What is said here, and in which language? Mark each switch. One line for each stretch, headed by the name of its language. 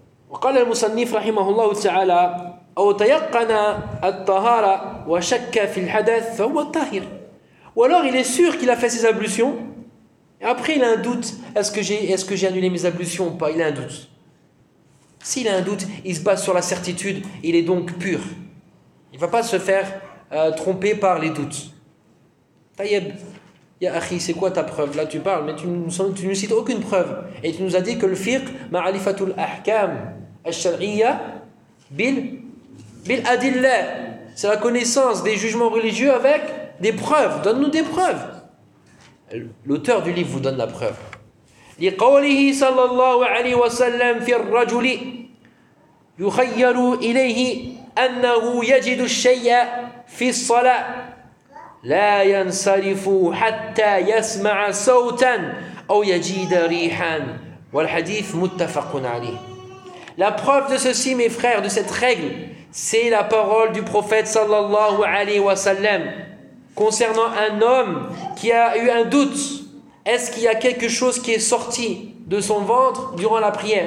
Arabic: وقال المصنف رحمه الله تعالى أو تيقن الطهارة وشك في الحدث فهو طاهر.
French: Ou alors il est sûr qu'il a fait ses ablutions et après il a un doute, est-ce que j'ai annulé mes ablutions ou pas? Il a un doute. S'il a un doute, il se base sur la certitude, il est donc pur, il va pas se faire tromper par les doutes.
Arabic: Tayeb, ya akhi,
French: c'est quoi ta preuve? Là tu parles, mais tu ne cites aucune preuve et tu nous as dit que le fiqh
Arabic: ma'alifatul ahkam al-shar'iyya bil adilla,
French: c'est la connaissance des jugements religieux avec des preuves. Donne-nous des preuves. L'auteur du livre vous donne la preuve.
Arabic: لقوله صلى الله عليه وسلم في الرجل يخير إليه أنه يجد الشيء في الصلاة لا ينصرف حتى يسمع صوتا أو يجد ريحا. والحديث متفق عليه.
French: La preuve de ceci, mes frères, de cette règle, c'est la parole du prophète sallallahu alayhi wa sallam concernant un homme qui a eu un doute. Est-ce qu'il y a quelque chose qui est sorti de son ventre durant la prière?